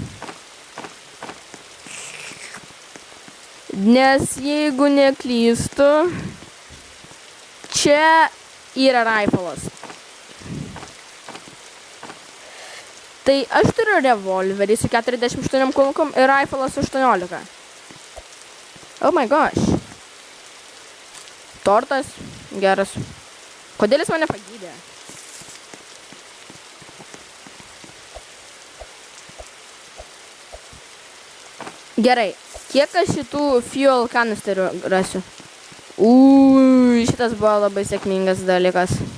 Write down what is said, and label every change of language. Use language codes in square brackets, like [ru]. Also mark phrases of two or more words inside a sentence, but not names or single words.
[lt] Nes jeigu neklystu, čia yra riflas. Tai aš turiu revolverį su 48 kulkom ir riflas 18. [en] Oh my gosh. [lt] Tortas. Geras. Kodėl jis mane pagydė? Gerai. Kiek aš šitų fuel kanisterių rasiu? Šitas buvo labai sėkmingas dalykas.